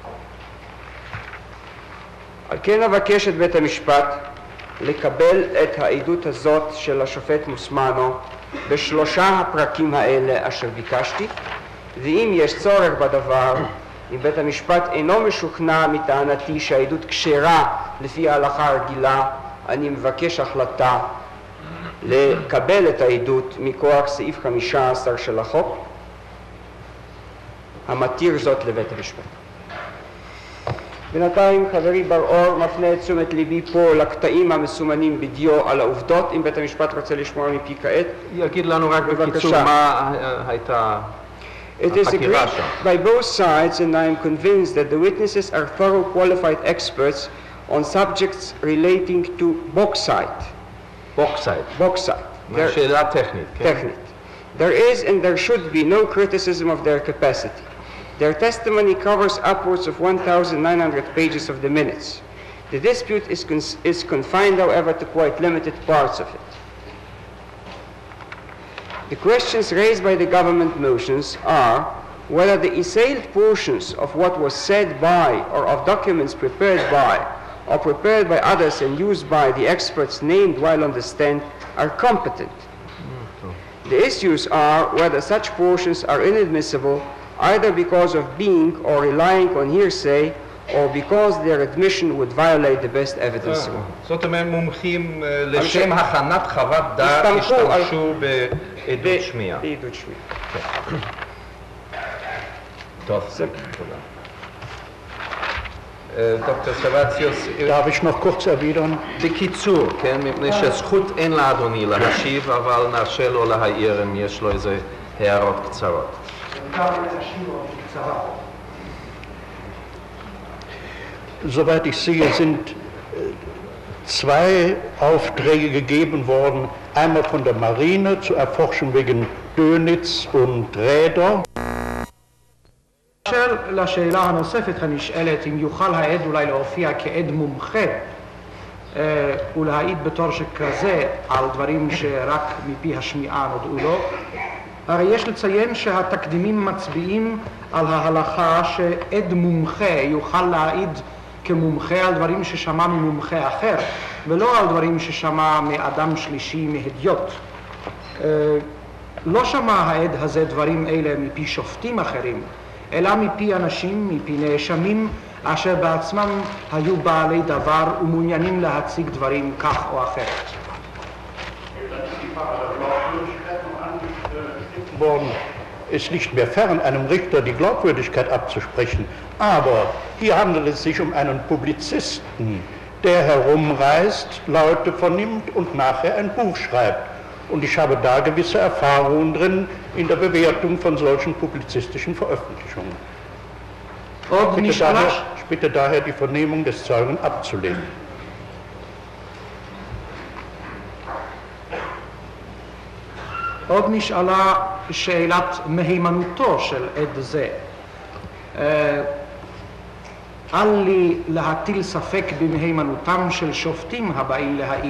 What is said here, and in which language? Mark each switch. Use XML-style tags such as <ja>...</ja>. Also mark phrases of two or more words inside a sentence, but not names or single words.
<he>על כן אבקש את בית המשפט לקבל את העדות הזאת של השופט מוזמנו בשלושה הפרקים האלה אשר ביקשתי, ואם יש צורך בדבר, אם בית המשפט אינו משוכנע מטענתי שהעדות כשרה לפי ההלכה הרגילה, אני מבקש החלטה לקבל את העדות מכוח סעיף 15 של החוק המתיר זאת לבית המשפט. בינתיים חברי בר-אור מפנה את תשומת ליבי פה לקטעים המסומנים בדיו על העובדות. אם בית המשפט רוצה לשמוע מפי כעת, יגיד לנו רק בקיצור מה הייתה</he> <en>It is</en> <he>החקירה</he> <en>agreed</en> <he>שם.</he> <en>by both sides, and I am convinced that the witnesses are thorough qualified experts on subjects relating to bauxite.</en> <he>בוקסייט. שאלה טכנית, כן?</he> <en>Technique. There is and there should be no criticism of their capacity. Their testimony covers upwards of 1,900 pages of the minutes. The dispute is confined, however, to quite limited parts of it. The questions raised by the government motions are whether the assailed portions of what was said by or of documents prepared by or prepared by others and used by the experts named while on the stand are competent. The issues are whether such portions are inadmissible either because of being or relying on hearsay or because their admission would violate the best evidence.</en> <he>זאת אומרת, מומחים לשם הכנת חוות דעת השתמשו בעדות שמיעה. בעדות שמיעה. טוב, תודה. דוקטור סבציוס,</he> <de>Darf ich noch kurz erwidern?</de> <he>בקיצור, כן, מפני שזכות אין לאדוני להשיב, אבל נרשה לו להעיר אם יש לו איזה הערות קצרות.</he> <de>Soweit ich sehe, sind zwei Aufträge gegeben worden, einmal von der Marine zur Erforschung wegen Dönitz und Räder.</de> <he>לשאלה הנוספת הנשאלת אם יוכל העד אולי להופיע כעד מומחה ולהעיד בתור שכזה על דברים שרק מפי השמיעה נודעו לו, הרי יש לציין שהתקדימים מצביעים על ההלכה שעד מומחה יוכל להעיד כמומחה על דברים ששמע ממומחה אחר ולא על דברים ששמע מאדם שלישי מהדיוט. לא שמע העד הזה דברים אלה מפי שופטים אחרים אלא מפי אנשים, מפי נאשמים אשר בעצמם היו בעלי דבר ומעוניינים להציג דברים כך או אחרת.</he> <de>Es liegt mir fern, einem Richter die Glaubwürdigkeit abzusprechen, aber hier handelt es sich um einen Publizisten, der herumreist, Leute vernimmt und nachher ein Buch schreibt. Und ich habe da gewisse Erfahrungen drin in der Bewertung von solchen publizistischen Veröffentlichungen. Ich bitte daher, die Vernehmung des Zeugen abzulehnen.</de> <he>עוד נשאלה שאלת מהימנותו של עד זה. אל לי להטיל ספק במהימנותם של שופטים הבאים להעיד.</he>